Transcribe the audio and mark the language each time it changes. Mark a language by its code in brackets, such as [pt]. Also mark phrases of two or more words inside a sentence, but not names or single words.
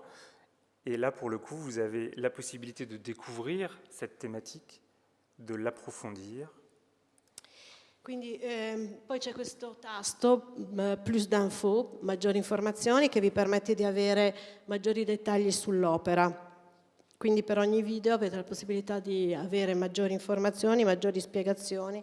[fr] Et là, pour le coup, vous avez la possibilité de découvrir cette thématique, de l'approfondir. [it] Quindi poi c'è questo tasto, [fr] plus d'info, [it] maggiori informazioni, che vi permette di avere maggiori dettagli sull'opera. Quindi per ogni video avete la possibilità di avere maggiori informazioni, maggiori spiegazioni.